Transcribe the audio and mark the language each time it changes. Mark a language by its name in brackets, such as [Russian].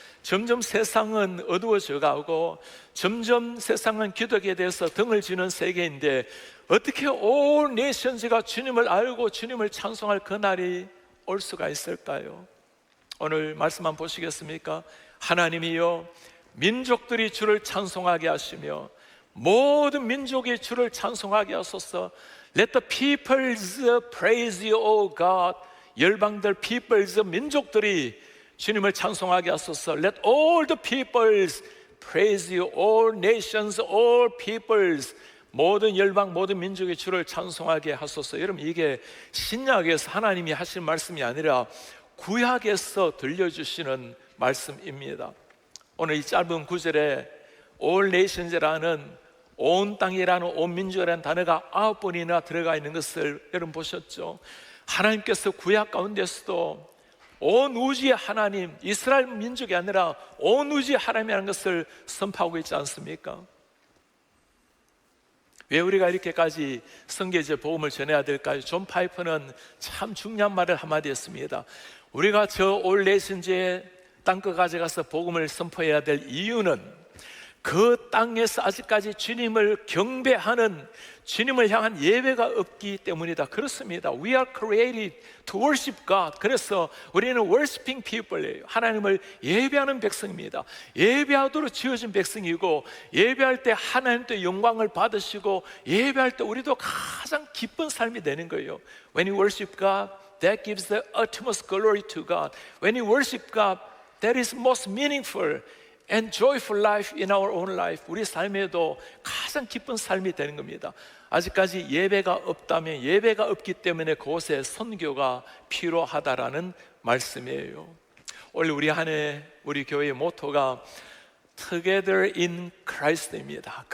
[Korean] 점점 세상은 어두워져 가고 점점 세상은 기독에 대해서 등을 지는 세계인데 어떻게 [English] all nations [Korean] 가 주님을 알고 주님을 찬송할 그날이 올 수가 있을까요? 오늘 말씀 한번 보시겠습니까? 하나님이여 민족들이 주를 찬송하게 하시며 모든 민족이 주를 찬송하게 하소서. [English] Let the peoples praise you, O God. [Korean] 열방들 peoples 민족들이 주님을 찬송하게 하소서. [English] Let all the peoples praise you, all nations, all peoples. [Korean] 모든 열방, 모든 민족이 주를 찬송하게 하소서. 여러분, 이게 신약에서 하나님이 하신 말씀이 아니라 구약에서 들려주시는 말씀입니다. 오늘 이 짧은 구절에 [English] all nations [Korean] 라는 온 땅이라는, 온 민족이라는 단어가 9번이나 들어가 있는 것을 여러분 보셨죠? 하나님께서 구약 가운데서도 온 우주의 하나님, 이스라엘 민족이 아니라 온 우주의 하나님이라는 것을 선포하고 있지 않습니까? 왜 우리가 이렇게까지 성경의 복음을 전해야 될까요? 존 파이퍼는 참 중요한 말을 한마디 했습니다. 우리가 저 올 내신지의 땅끝 가져가서 복음을 선포해야 될 이유는 그 땅에서 아직까지 주님을 경배하는, 주님을 향한 예배가 없기 때문이다. 그렇습니다. [English] We are created to worship God. [Korean] 그래서 우리는 [English] worshiping people [Korean] 이에요. 하나님을 예배하는 백성입니다. 예배하도록 지어진 백성이고, 예배할 때 하나님 또 영광을 받으시고, 예배할 때 우리도 가장 기쁜 삶이 되는 거예요. [English] When you worship God, that gives the utmost glory to God. When you worship God, that is most meaningful and joyful life in our own life. [Korean] 우리 삶에도 가장 기쁜 삶이 되는 겁니다. 아직까지 예배가 없다면, 예배가 없기 때문에 그곳에 선교가 필요하다라는 말씀이에요. 오늘 우리 한 해 우리 교회의 모토가 Together in Christ입니다.